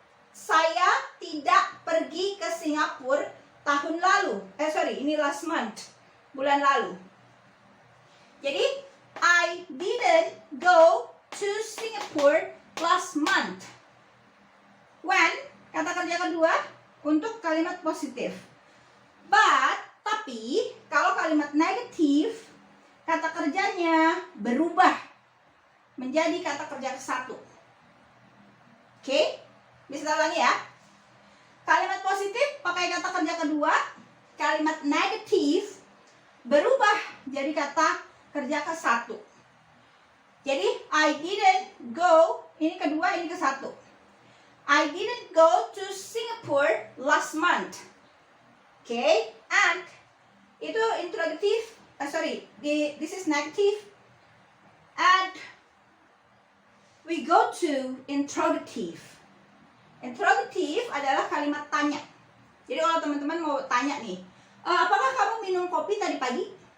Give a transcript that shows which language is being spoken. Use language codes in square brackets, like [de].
[id] Saya tidak pergi ke Singapura tahun lalu. Ini [en] last month, [id] bulan lalu. [en] Jadi, I didn't go to Singapore last month. [id] When, kata kerja kedua, untuk kalimat positif. But, tapi, kalau kalimat negatif, kata kerjanya berubah menjadi kata kerja ke-1. Oke? Bisa ulangi ya. Kalimat positif pakai kata kerja kedua. Kalimat negatif berubah jadi kata kerja ke-1. Jadi, [en] I didn't go, [id] ini kedua, ini ke-1. [en] I didn't go to Singapore last month. Okay? And, itu interrogative, this is negative. And, we go to interrogative. [id] Interrogative adalah kalimat tanya. Jadi kalau teman-teman mau tanya nih, apakah kamu minum kopi tadi pagi?